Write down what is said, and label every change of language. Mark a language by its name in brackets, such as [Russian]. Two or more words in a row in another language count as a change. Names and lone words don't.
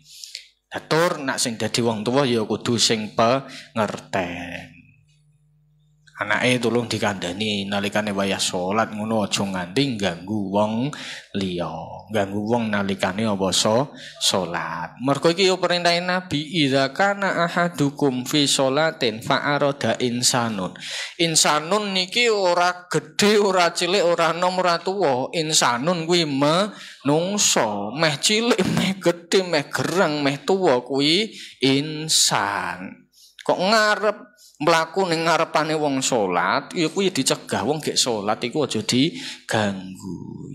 [Javanese] Atur nek sing dadi wong tuwa ya kudu sing pengerten. Anake tulung dikandani nalikane wayah salat ngono aja nganti ganggu wong liya. Ganggu wong nalikane apa salat. Mergo iki yo perintah Nabi, [Arabic] idza kana ahadukum fi sholatin fa arada insanun. [Javanese] Insanun niki ora gedhe, ora cilik, ora nom, ora tuwa. Insanun kuwi menungso, meh cilik, meh gedhe, meh gerang, meh tuwa kuwi insan. Kok ngarep mlaku ning ngarepane wong salat ya kuwi dicegah wong gek salat iku aja diganggu.